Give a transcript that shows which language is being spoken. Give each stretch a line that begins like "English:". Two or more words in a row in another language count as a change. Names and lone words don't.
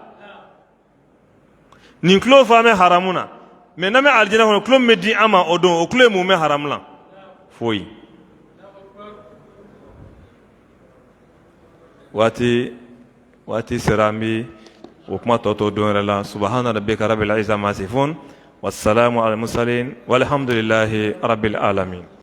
Bambara: nin tulo fa bɛ haramu na mɛ n'an bɛ alijana kɔnɔ tulo min bɛ di an ma o don o tulo ye mun bɛ haramu la foyi waati sera an bɛ o kuma tɔ to don wɛrɛ la
Arabic: سبحان ربك رب العزة عما يصفون وسلام على المرسلين والحمد لله رب العالمين